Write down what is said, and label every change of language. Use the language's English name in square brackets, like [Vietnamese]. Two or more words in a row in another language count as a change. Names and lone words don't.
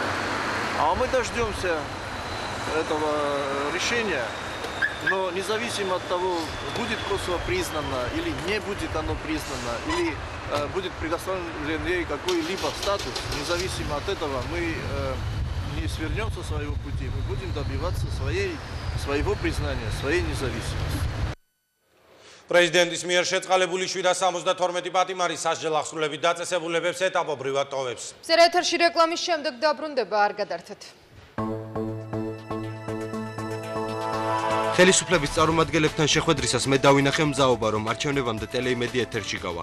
[Russian] А мы дождемся этого решения, но независимо от того, будет Косово признано или не будет оно признано, или будет предоставлен ей какой-либо статус, независимо от этого мы не свернем со своего пути, мы будем добиваться своего признания, своей независимости. [Georgian] პრეზიდენტის მიერ შეწყალებული 772 პატიმარი სასჯელ ახსრულებით დაწესებულებებს ეტაპობრივად ტოვებს. ეთერში რეკლამის შემდეგ დაბრუნდება, არ გადართეთ. ხელისუფლების წარმომადგენლებთან შეხვედრისას მე დავინახე მზაობა, რომ არჩევნებამდე ტელეიმედი ეთერში გავა.